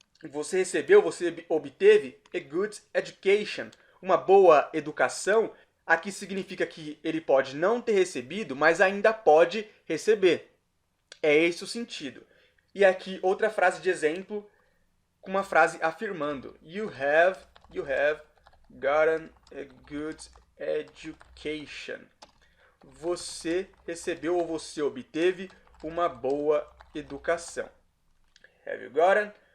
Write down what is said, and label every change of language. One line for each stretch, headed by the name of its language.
Portuguese: Você recebeu, você obteve
English: a good education,
Portuguese: uma boa educação. Aqui significa que ele pode não ter recebido, mas ainda pode receber. É esse o sentido. E aqui outra frase de exemplo com uma frase afirmando.
English: You have gotten a good education.
Portuguese: Você recebeu ou você obteve uma boa educação.
English: Have you gotten?